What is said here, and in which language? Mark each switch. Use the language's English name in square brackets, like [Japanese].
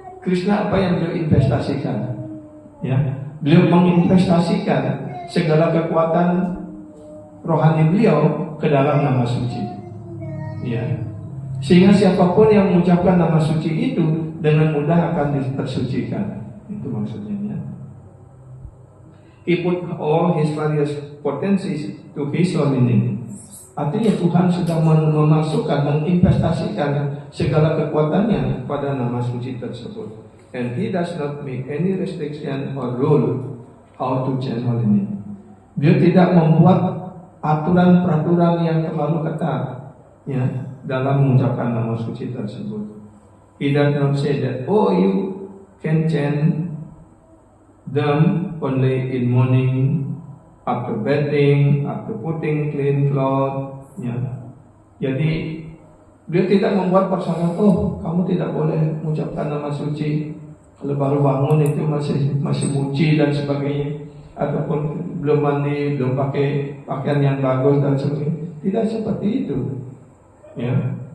[Indonesian] Krishna apa yang beliau investasikan? Ya, beliau menginvestasikan segala kekuatan rohani beliau ke dalam nama suci. Ya, sehingga siapapun yang mengucapkan nama suci itu dengan mudah akan tersucikan. Itu maksudnya. Ya. [English] He put all his various potencies to his holy name. [Indonesian] Artinya Tuhan sudah memasukkan, menginvestasikan segala kekuatannya pada nama suci tersebut. [English] And he does not make any restriction or rule how to chant holy name. [Indonesian] Dia tidak membuat aturan-peraturan yang terlalu ketat, ya, dalam mengucapkan nama suci tersebut. [English] He does not say that, oh, you can chant them only in morning, after bathing, after putting clean cloth. [Indonesian] Ya. Jadi dia tidak membuat persyaratan, oh, kamu tidak boleh mengucapkan nama suci kalau baru bangun itu masih muci dan sebagainya, ataupun belum mandi, belum pakai pakaian yang bagus dan sebagainya. Tidak seperti itu. Ya.